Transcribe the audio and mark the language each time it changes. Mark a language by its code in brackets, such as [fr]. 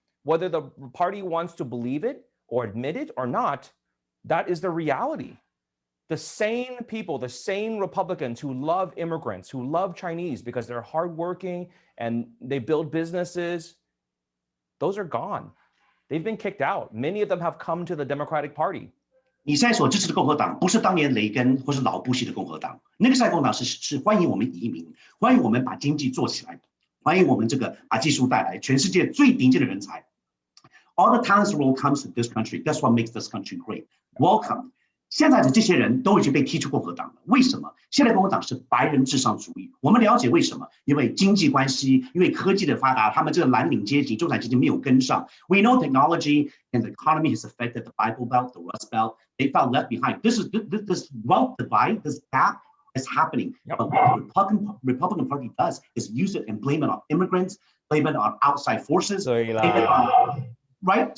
[en] Whether the party wants to believe it or admit it or not, that is the reality. The sane people, the sane Republicans who love immigrants, who love Chinese because they're hardworking and they build businesses, those are gone. They've been kicked out. Many of them have come to the Democratic Party. [zh] 你现在所支持的共和党不是当年雷根或是老布希的共和党，那个时代共和党是欢迎我们移民，欢迎我们把经济做起来，欢迎我们把技术带来，全世界最顶尖的人才。 [en] All the talents will comes to this country. That's what makes this country great. Welcome. [zh] 现在的这些人都已经被踢出共和党了，为什么？现在共和党是白人至上主义。我们了解为什么？因为经济关系，因为科技的发达，他们这个蓝领阶级、中产阶级没有跟上。 [en] We know technology and the economy has affected the Bible Belt, the Rust Belt. They felt left behind. This wealth divide, this gap is happening. Yep. But what the Republican Party does is use it and blame it on immigrants, blame it on outside forces, blame it on, right?